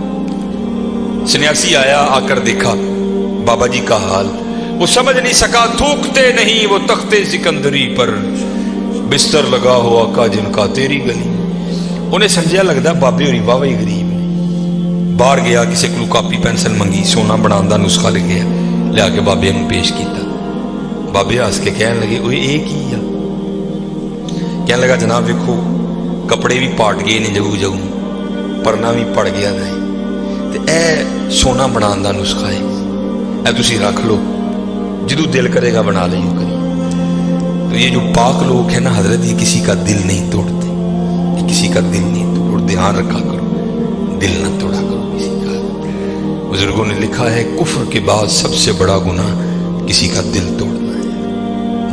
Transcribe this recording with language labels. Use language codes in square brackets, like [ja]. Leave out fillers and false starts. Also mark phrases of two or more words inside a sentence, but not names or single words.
[ur] سنیاسی آیا, آ کر دیکھا بابا جی کا حال, وہ سمجھ نہیں سکا. تھوکتے نہیں وہ تختے سکندری پر, بستر لگا ہوا کا جن کا تیری گلی. [pa] انہیں سمجھا لگتا بابے ہوری واہ ہی غریب نے. [ur] باہر گیا, کسی کو کاپی پینسل منگی, [pa] سونا بنان دا نسخہ لے گیا, لیا کے بابے نے پیش کیتا. بابے ہس کے کہنے لگے اوے اے کی ہے؟ کہنے لگا جناب ویکھو کپڑے بھی پاٹ گئے نے جگو جگو, پرنا بھی پڑ گیا ہے, تے اے سونا بنان دا نسخہ ہے, اے تسی رکھ لو, جدو دل کرے گا بنا لیں کری. [ur] تو یہ جو پاک لوگ ہیں نا حضرت, یہ کسی کا دل نہیں توڑتے, یہ کسی کا دل نہیں توڑتے. دھیان رکھا کرو, دل نہ توڑا کرو کسی کا. بزرگوں نے لکھا ہے کفر کے بعد سب سے بڑا گناہ کسی کا دل توڑنا ہے.